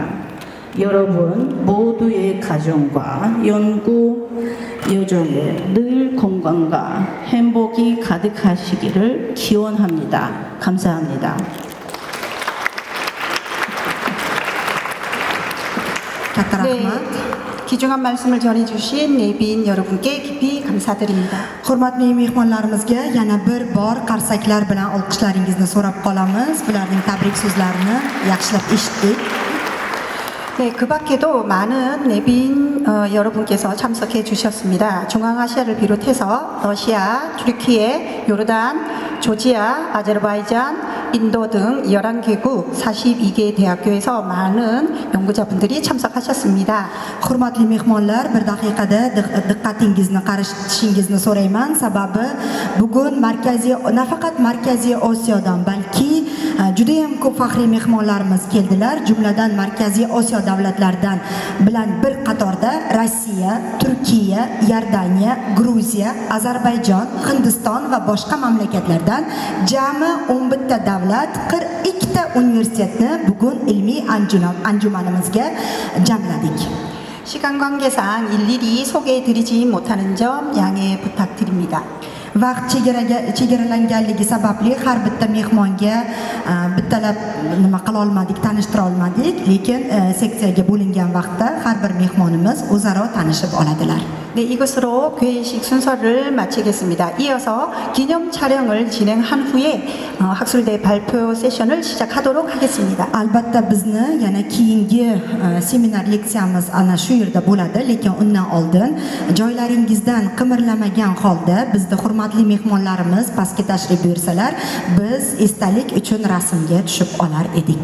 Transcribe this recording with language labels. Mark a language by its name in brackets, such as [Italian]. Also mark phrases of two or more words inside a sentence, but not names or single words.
[Korean] 여러분 모두의 가정과 연구 여정에 늘 건강과 행복이 가득하시기를 기원합니다. 감사합니다. 네, 귀중한 말씀을 전해주신 내빈 여러분께 깊이 감사드립니다. [Uzbek] Hurmatli mehmonlarimizga yana bir bor qarsaklar bilan olqishlaringizni so'rab qolamiz. Bularning tabrik so'zlarini yaxshilab eshitdik. [Korean] 네, 그 밖에도 많은 내빈 여러분께서 참석해 주셨습니다. 중앙아시아를 비롯해서 러시아, 튀르키예, 요르단, 조지아, 아제르바이잔, 인도 등 11개국 42개 대학교에서 많은 연구자분들이 참석하셨습니다. [Uzbek] Hurmatli mehmonlar, bir daqiqada diqqatingizni qaratishingizni so'rayman. Sababi bugun nafaqat Markaziy Osiyodan, balki juda ham ko'p faxriy mehmonlarimiz keldilar. Jumladan Markaziy Osiyo davlatlaridan bilan bir qatorda Rossiya, Turkiya, Iordaniya, Gruziya, Ozarbayjon, Hindiston va boshqa mamlakatlardan jami 11 ta davlat 42 ta universitetni bugun ilmiy anjumanimizga jamladik. [Korean] 시간 관계상 일일이 소개해 드리지 못하는 점 양해 부탁드립니다. [Uzbek] Vaqt chegaralanganligi sababli har bitta mehmonga bittalab nima qila olmadik, tanishtira olmadik, lekin seksiyaga bo'lingan vaqtda har bir mehmonimiz o'zaro tanishib oladilar. [Korean] 네, 이것으로 개회식 순서를 마치겠습니다. 이어서 기념 촬영을 진행한 후에 학술대 발표 세션을 시작하도록 하겠습니다. [Uzbek] Albatta bizni yana keyingi seminar leksiyamiz ana shu yerda bo'ladi, lekin undan oldin joylaringizdan qimirlamagan holda bizda hurmatli mehmonlarimiz pastga tashrif buyursalar, biz esdalik uchun rasmga tushib olar edik.